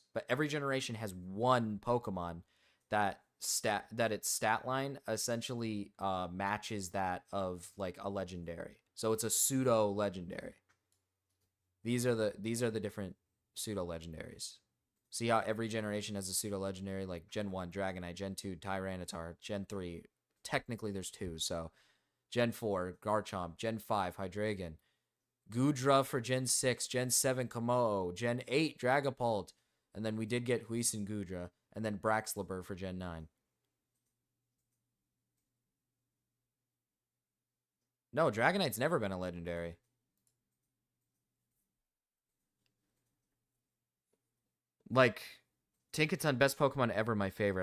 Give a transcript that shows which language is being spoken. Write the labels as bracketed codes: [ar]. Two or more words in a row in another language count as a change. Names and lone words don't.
[en] But every generation has one Pokemon that its stat line essentially matches that of like a legendary. So it's a pseudo legendary. These are the different pseudo legendaries. See how every generation has a pseudo legendary, like Gen 1, Dragonite, Gen 2, Tyranitar, Gen 3. Technically, there's 2, so Gen 4, Garchomp, Gen 5, Hydreigon, Goodra for Gen 6, Gen 7, Komodo, Gen 8, Dragapult, and then we did get Huison Goodra, and then Braxlabur for Gen 9. No, Dragonite's never been a legendary. Like, Tinkaton, best Pokemon ever, my favorite.